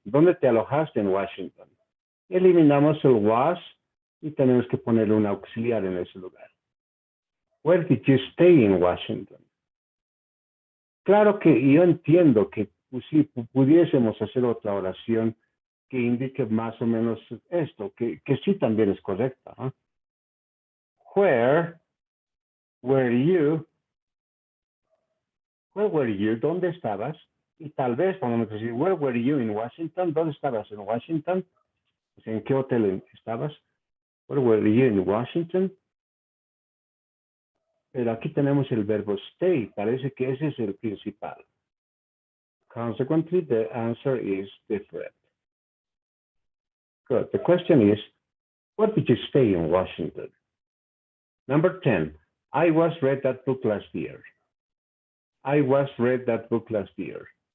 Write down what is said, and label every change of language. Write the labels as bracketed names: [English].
[Spanish] ¿Dónde te alojaste en Washington? Eliminamos el was y tenemos que poner un auxiliar en ese lugar. [English] Where did you stay in Washington? [Spanish] Claro que yo entiendo que pues, si pudiésemos hacer otra oración que indique más o menos esto, que sí también es correcta. [English] ¿Eh? Where were you? Where were you? [Spanish] ¿Dónde estabas? Y tal vez podemos decir, [English] where were you in Washington? [Spanish] ¿Dónde estabas en Washington? Pues, ¿en qué hotel estabas? [English] Where were you in Washington? [Spanish] Pero aquí tenemos el verbo stay. Parece que ese es el principal. [English] Consequently, the answer is different. Good. The question is, where did you stay in Washington? Number 10. I was read that book last year. I was read that book last year.